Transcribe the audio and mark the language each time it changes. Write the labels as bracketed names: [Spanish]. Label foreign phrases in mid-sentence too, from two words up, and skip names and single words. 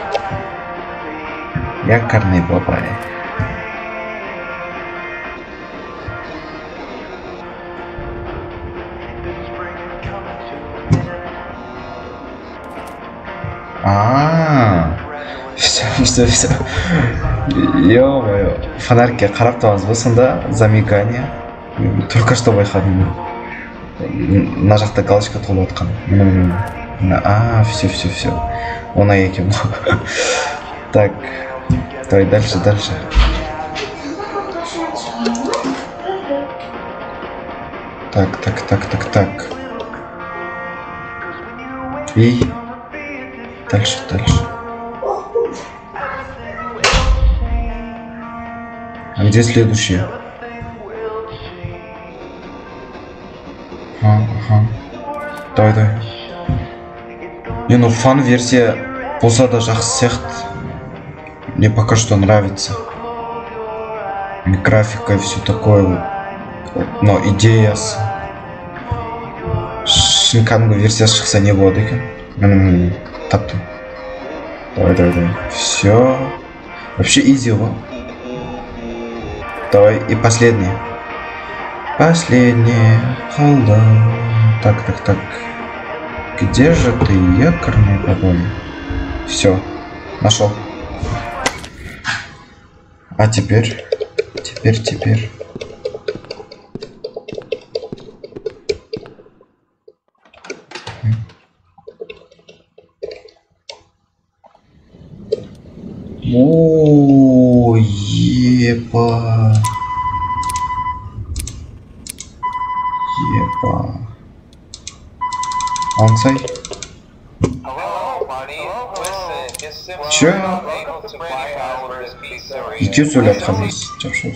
[Russian] Якорный бабай. Все. Ё-моё. [Kazakh] Фонарикке қарап тұрмыз ба сонда? [Russian] Замигание. Только что байқадым. [Kazakh] Мына жақта галочка толып отқан. Все. Оңай екен. [Russian] Так. Давай дальше. Так. И дальше. А где следующее? Ага. Давай. Не, ну [Kazakh] фан версия болса да жақсы сияқты. [Russian] Мне пока что нравится. Графика и все такое вот. [Kazakh] Но идеясы. Кәдімгі версиясы шықса не болады екен? Таптым. [Russian] Давай. Все. Вообще изи его. Давай, и последнее. Холда. Так. Где же ты, якорный бабай? Все, нашел. А теперь. О, еба. Ансай. Чё? [Kazakh] Екеу сөйлеп қалмыз. Жақсы.